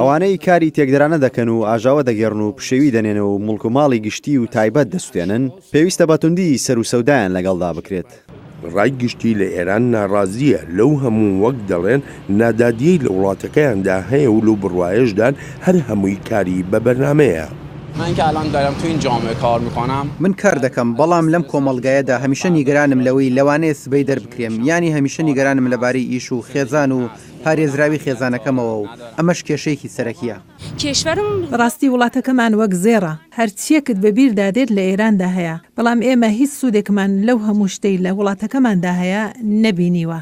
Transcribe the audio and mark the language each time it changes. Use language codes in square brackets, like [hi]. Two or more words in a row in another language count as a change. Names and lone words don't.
[ckb] ئەوانەی کاری تێکدرانە دەکەن و ئاژاوە دەگەڕن و پشەوی دەنێنەوە و مڵک و ماڵی گشتی و تایبەت دەستێنن، پێویستە بەتوندی سەر و سەودایان لەگەڵدا بکرێت. ڕای گشتی لە ئێران ناڕازیە لەو هەموو وەک دەڵێن نادادیەی لە وڵاتەکەیاندا هەیە و لەو بڕواایشدان هەر هەمووی کاری بە بەرنامەیە. [fa] من که الان دارم تو این جامعه کار میکنم، [ckb] من کار دەکەم، بەڵام لەم کۆمەڵگایەدا هەمیشە نیگەرانم لەوەی لەوانەیە سبەی دەربکرێم، یانی هەمیشە نیگەرانم لەبارەی ئیش و خێزان و پارێزراوی خێزانەکەمەوە و ئەمەش کێشەیەکی سەرەکیە. کێشوەرم ڕاستی وڵاتەکەمان وەک زێڕە، هەرچیەکت بەبیردادێت لە ئێراندا هەیە، بەڵام ئێمە هیچ سوودێکمان لەو هەموو شتەی لە وڵاتەکەماندا هەیە نەبینیوە.